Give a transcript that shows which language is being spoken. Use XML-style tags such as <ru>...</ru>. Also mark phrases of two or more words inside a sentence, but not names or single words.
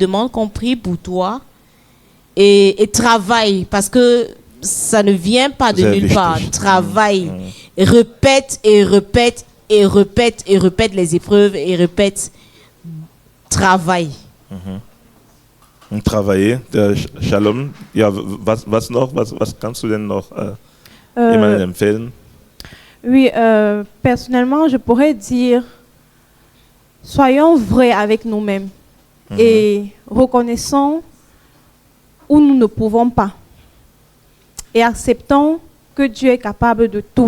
<fr>Demande qu'on prie pour toi. Et travaille, parce que ça ne vient pas de nulle part. Travaille. Répète et répète et répète et répète les épreuves et répète. Travaille.</fr> <de>Und travailler. Shalom, ja, was noch? Was kannst du denn noch jemandem empfehlen?</de> <fr>Oui, personnellement, je pourrais dire, soyons vrais avec nous-mêmes et reconnaissons où nous ne pouvons pas. Et acceptons que Dieu est capable de tout.</fr>